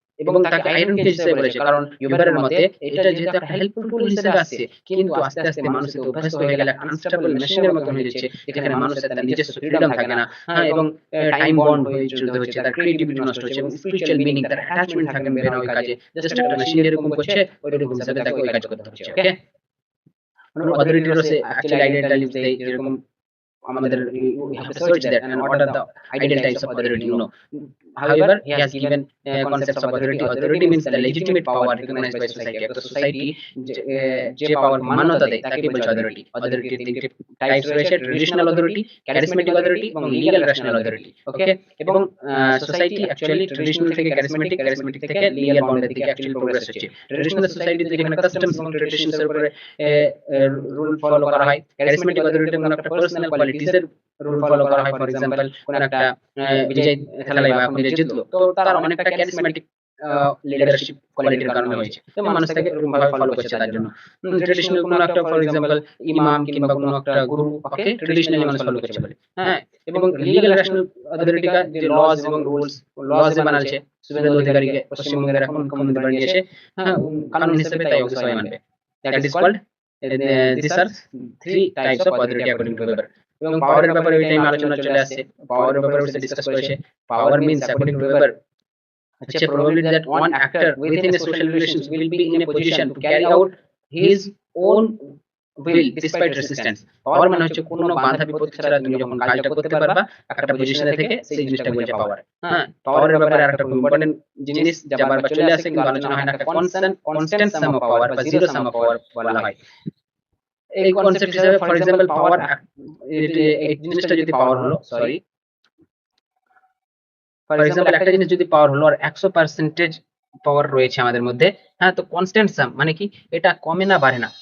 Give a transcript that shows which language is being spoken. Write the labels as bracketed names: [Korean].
[Bangla] এবং তাকে iron cage হিসেবে বলেছে, কারণ ইউবারের মতে এটা যেহেতু একটা হেল্পফুল টুল হিসেবে আসছে, কিন্তু আস্তে আস্তে মানুষ এতে অভ্যস্ত হয়ে গেলে আনস্টেবল মেশিনের মতন হয়ে যাচ্ছে, যেখানে মানুষের তার নিজস্ব ফ্রিডম থাকে না। হ্যাঁ, এবং টাইম বন্ড হয়ে চলতে হচ্ছে, তার ক্রিয়েটিভিটি নষ্ট হচ্ছে এবং স্পিরিচুয়াল মিনিং, তার অ্যাটাচমেন্ট থাকবে না ওই কাজে। জাস্ট একটা মেশিন যেরকম করছে ওইরকম হিসাবে তাকে ওই কাজ করতে হচ্ছে। ওকে, অথরিটিরও সে অ্যাকচুয়ালি আইডিয়াটা লিস্ট দেয়, যেরকম আমাদের [English] we have to search that and what are the ideal types of authority, you know. However, he has given concepts of authority. Authority means the legitimate power recognized by society. [Bangla] একটা society যে পাওয়ার মান্যতা দেয় তাকে বলছে authority. অথরিটির তিনটি types রয়েছে: traditional authority, charismatic authority এবং লিগ্যাল রেশনাল অথরিটি। ওকে, এবং সোসাইটি অ্যাকচুয়ালি ট্রেডিশনাল থেকে ক্যারিসমেটিক, ক্যারিসমেটিক থেকে লিগ্যাল বাউন্ডারি থেকে অ্যাকচুয়ালি প্রোগ্রেস হচ্ছে। ট্রেডিশনাল সোসাইটিতে যেখানে কাস্টমস এবং ট্রেডিশনস এর উপরে রুল ফলো করা হয়, ক্যারিসমেটিক অথরিটি কোনো একটা পার্সোনাল কোয়ালিটিস এর রুল ফলো করা হয়। ফর এক্সাম্পল, কোন একটা বিজয় খেলায় বা এখন যে জিতলো, তো তার অনেকটা ক্যারিসমেটিক লিডারশিপ কোয়ালিটির কারণে হয়েছে, তো মানুষ তাকে এরকম ভাবে ফলো করছে। তার জন্য ট্রেডিশনাল কোনো একটা ফর এক্সাম্পল ইমাম কিংবা কোনো একটা গুরু, ওকে, ট্রেডিশনালি মানুষ ফলো করছে বলে। হ্যাঁ, এবং লিগ্যাল ন্যাশনাল অথরিটি কা যে লজ এবং রুলস, লজ যে বানালছে শুভেন্দু অধিকারীকে পশ্চিমবঙ্গের এখন মুখ্যমন্ত্রী বানিয়েছে, হ্যাঁ, কানুন হিসেবে তাই ওকে সবাই মানবে। [English] That is called, this are 3 types of authority according to Weber. [Bangla] এবং পাওয়ারের ব্যাপারে ওই টাইম আলোচনা চলে আসছে, পাওয়ারের ব্যাপারে ওটা ডিসকাস করেছে। [English] Power means according to Weber হচ্ছে probability that one actor within a social relations will be in a position to carry out his own will despite resistance. [Bangla] পাওয়ার মানে হচ্ছে কোনো বাধা বিপত্তি ছাড়া তুমি যখন কাজটা করতে পারবা একটা পজিশনে থেকে, সেই জিনিসটা বলছে পাওয়ার। হ্যাঁ, পাওয়ারের ব্যাপারে আরেকটা খুব ইম্পর্টেন্ট জিনিস যা বারবার চলে আসে কিন্তু আলোচনা হয় না, একটা কনস্ট্যান্ট সাম অফ পাওয়ার বা জিরো সাম অফ পাওয়ার বলা হয়। এই কনসেপ্ট হিসেবে ফর এক্সাম্পল পাওয়ার, এই জিনিসটা যদি পাওয়ার হলো, সরি, ফর এক্সাম্পল একটা জিনিস যদি পাওয়ার হলো আর 100% পাওয়ার রয়েছে আমাদের মধ্যে, হ্যাঁ, তো কনস্ট্যান্ট সাম মানে কি, এটা কমে না বাড়ে না।